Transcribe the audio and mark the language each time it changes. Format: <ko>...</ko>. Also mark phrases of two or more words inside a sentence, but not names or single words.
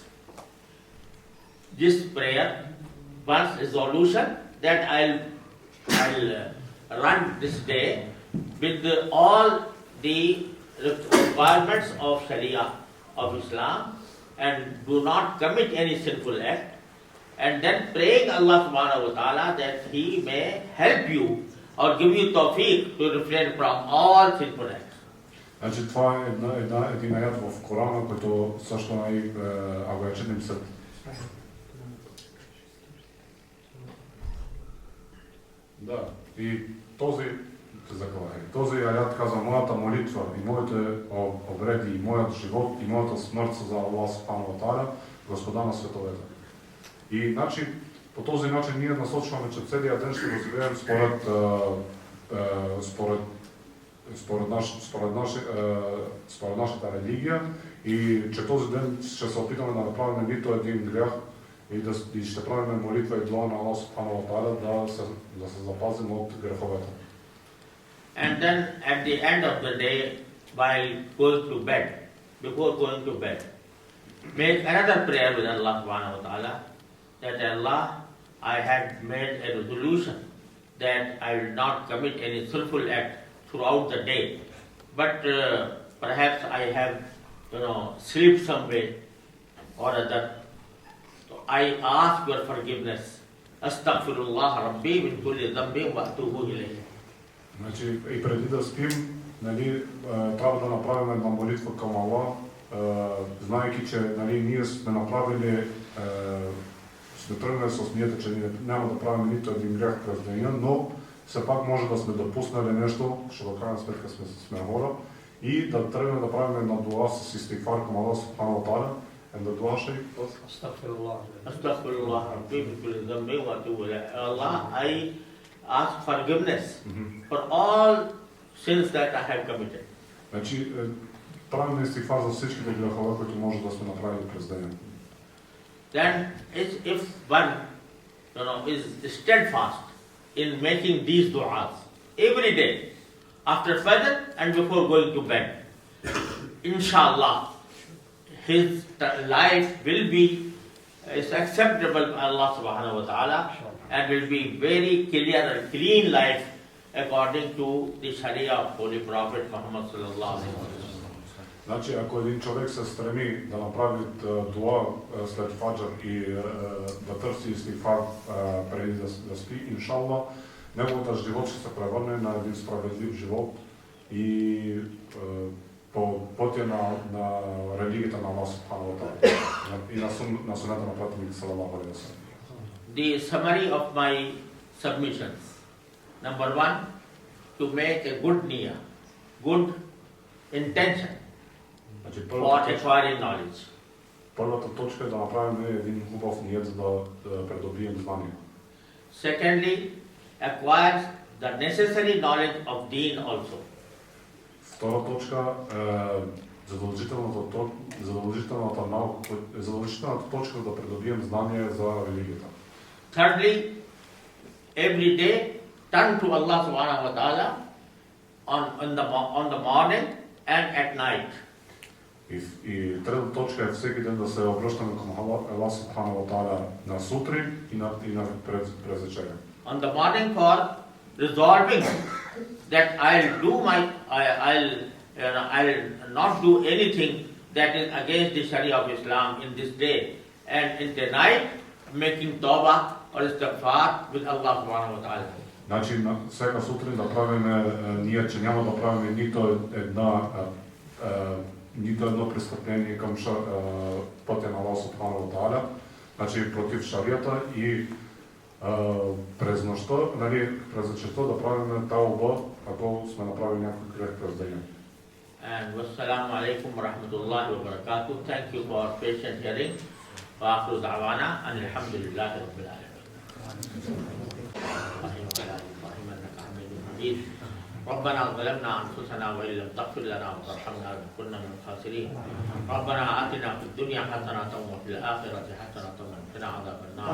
<en>This prayer was resolution that I'll run this day with all the requirements of Sharia of Islam and do not commit any sinful act, and then praying Allah</en> <ar>سبحانه وتعالى</ar> <en>that He may help you or give you tawfiq to refrain from all sinful acts.</en> <bg>Значи това е един аят в Корана, който също ако я четем след. Да, и този аят казва: моята молитва и моите обреди и моят живот и моята смърт са за Аллах</bg> <ar>سبحانه وتعالى,</ar> <bg>Господа на световете. И значи, по този начин ние насочваме, че целият ден ще го живеем според нашата религия и че този ден ще се опитаме да направим нито един грях и ще правим молитва и дуа на Аллах</bg> <ar>سبحانه وتعالى</ar> <bg>да се запазим от греховете.</bg> <en>And then at the end of the day, while going to bed, before going to bed, make another prayer with Allah</en> <ar>سبحانه وتعالى</ar> <en>that Allah, I had made a resolution that I will not commit any sinful act throughout the day, but perhaps I have, slept some way or other. So I ask your forgiveness.</en> <ar>أستغفر الله ربي من كل ذنب وأتوب إليه.</ar> <bg>Значи и преди да спим, трябва да направим една молитва към Аллах, знаейки, че ние сме направили, сме тръгнали с нията, че няма да правим нито един грях през деня, но все пак може да сме допуснали нещо, защото в крайна сметка сме хора, и да тръгнем да правим една дуа с истигфар към Аллах</bg> <ar>سبحانه وتعالى.</ar> <en>And the dua shaykh was</en> <ar>أستغفر الله ربي من كل ذنب وأتوب إليه.</ar> <en>Allah, I ask forgiveness for all sins that I have committed.</en> <bg>Значи, правим истигфар за всичките грехове, които може да сме направили през деня.</bg> <en>Then, if one is steadfast in making these du'as every day, after Fajr and before going to bed, inshallah, his life will be acceptable by Allah</en> <ar>سبحانه وتعالى</ar> <en>and will be very clear and clean life according to the Sharia of Holy Prophet Muhammad</en> <ar>صلى الله عليه وسلم.</ar> <bg>Значи, ако един човек се стреми да направи дуа след фаджар и да търси истигфар преди да спи, иншалла, неговата живот ще се превърне на един справедлив живот и по пътя на религията на Аллах</bg> <ar>سبحانه وتعالى</ar> <bg>и на сунната на пратеник</bg> <ar>صلى الله عليه وسلم.</ar> <en>The summary of my submissions. Number one, to make a good niyyah, good intention for acquiring knowledge.</en> <bg>Първата точка е да направим един хубав ният, за да придобием знания.</bg> <en>Secondly, acquire the necessary knowledge of deen also.</en> <bg>Втора точка е задължителната точка да придобием знания за религията.</bg> <en>Thirdly, every day turn to Allah</en> <ar>سبحانه وتعالى</ar> <en>on the morning and at night.</en> <bg>И трета точка е всеки ден да се обръщаме към Аллах</bg> <ar>سبحانه وتعالى</ar> <bg>на сутрин и през вечеря.</bg> <en>On the morning for resolving that I'll not do anything that is against the Sharia of Islam in this day, and in the night making tawbah or istighfar with Allah</en> <ar>سبحانه وتعالى.</ar> <bg>Значи всяка сутрин да правим ние, че няма да правим нито едно престъпление към пътя на Аллах</bg> <ar>سبحانه وتعالى,</ar> <bg>значи против шарията и през нощта, през вечерта да правим тауба, ако сме направили някой грех през деня.</bg> <ar>And والسلام عليكم ورحمة الله وبركاته.</ar> <en>Thank you for patient hearing.</en> <ar>وآخر دعوانا and الحمد لله رب العالمين. ربنا ظلمنا أنفسنا وإن لم تغفر لنا وترحمنا لنكونن من الخاسرين. ربنا آتنا في الدنيا حسنة وفي الآخرة حسنة وقنا عذاب النار.</ar>